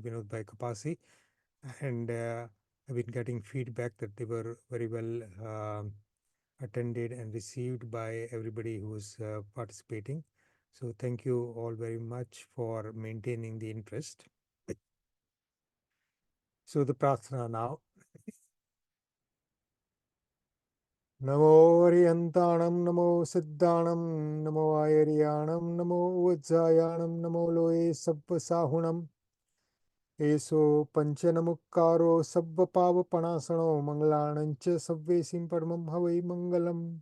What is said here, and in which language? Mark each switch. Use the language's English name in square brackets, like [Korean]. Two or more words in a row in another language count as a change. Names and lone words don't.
[English] Vinodbhai Kapasi, and I've been getting feedback that they were very well attended and received by everybody who was participating. So thank you all very much for maintaining the interest. So the Prarthana now. [Prakrit languages] Namo Ariyantanam, Namo Siddhanam, Namo Ayariyanam, Namo Vajjayanam, Namo Loe Sabba Sahunam, Eso Panchanamukkaro Sabba Pava Panasano, Mangalanancha Sabvesim Padmam Havai Mangalam.